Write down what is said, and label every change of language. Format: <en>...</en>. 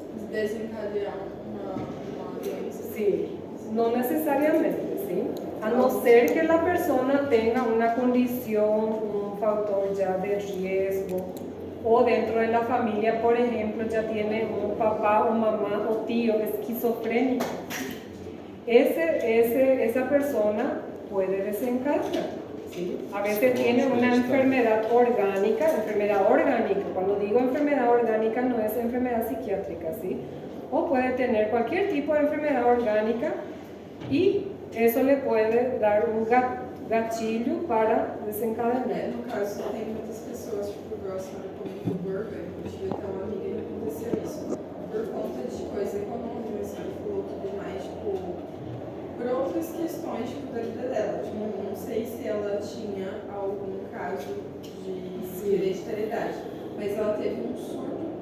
<pt>Desencadear uma doença.</pt> <es>Sí, no necesariamente, ¿sí? A no ser que la persona tenga una condición, un factor ya de riesgo, o dentro de la familia, por ejemplo, ya tiene un papá o mamá o tío esquizofrénico. Esa persona puede desencarnar, ¿sí? A veces tiene una enfermedad orgánica. Cuando digo enfermedad orgánica no es enfermedad psiquiátrica, ¿sí? O puede tener cualquier tipo de enfermedad orgánica y eso le puede dar un gatillo para desencadenar.</es> <pt>No caso, tem muitas pessoas, tipo, igual a senhora comentou do orgânico, eu tive até uma amiga que aconteceu isso. Por conta de coisa econômica, a senhora falou tudo mais, tipo, por outras questões, tipo, da vida dela. Tipo, não sei se ela tinha algum caso de hereditariedade, mas ela teve um surto</pt>